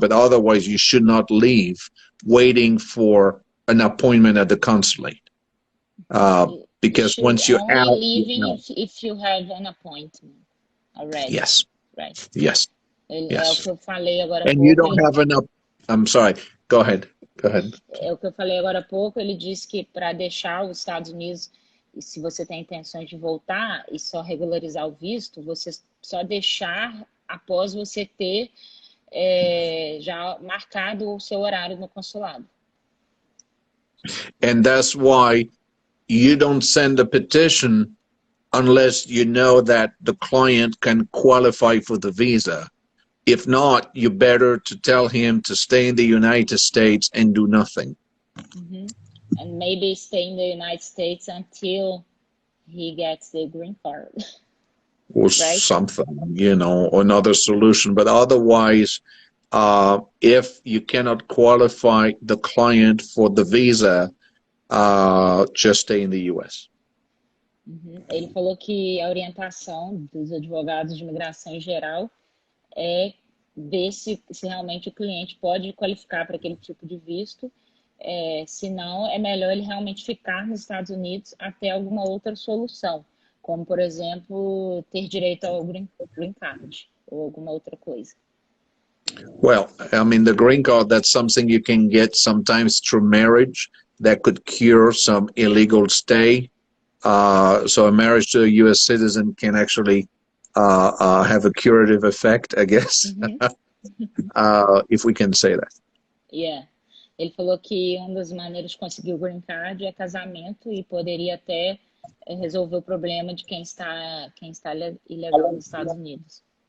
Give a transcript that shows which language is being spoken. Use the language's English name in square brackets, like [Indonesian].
[English] But otherwise, you should not leave waiting for an appointment at the consulate. Because once you're out, leaving, you know, if you have an appointment already. Yes. Right. Yes. Yes. [Portuguese] É o que eu falei agora. [English] And you don't have enough. I'm sorry. Go ahead. Go ahead. [Portuguese] É o que eu falei agora há pouco. Ele disse que para deixar os Estados Unidos, e se você tem intenções de voltar e só regularizar o visto, você só deixar após você ter já marcado o seu horário no consulado. [English] And that's why you don't send a petition unless you know that the client can qualify for the visa. If not, you better to tell him to stay in the United States and do nothing. And maybe stay in the United States until he gets the green card. Or right? Something, you know, another solution. But otherwise, if you cannot qualify the client for the visa, just stay in the U.S. [Portuguese] Ele falou que a orientação dos advogados de imigração em geral é ver se realmente o cliente pode qualificar para aquele tipo de visto. Se não, é melhor ele realmente ficar nos Estados Unidos até alguma outra solução, como, por exemplo, ter direito ao green card ou alguma outra coisa. [English] Well, I mean, the green card, that's something you can get sometimes through marriage that could cure some illegal stay. So a marriage to a U.S. citizen can actually have a curative effect, I guess, if we can say that. Yeah. [Portuguese] Ele falou que uma das maneiras de conseguir o green card é casamento e poderia até resolver o problema de quem está ilegal nos Estados Unidos.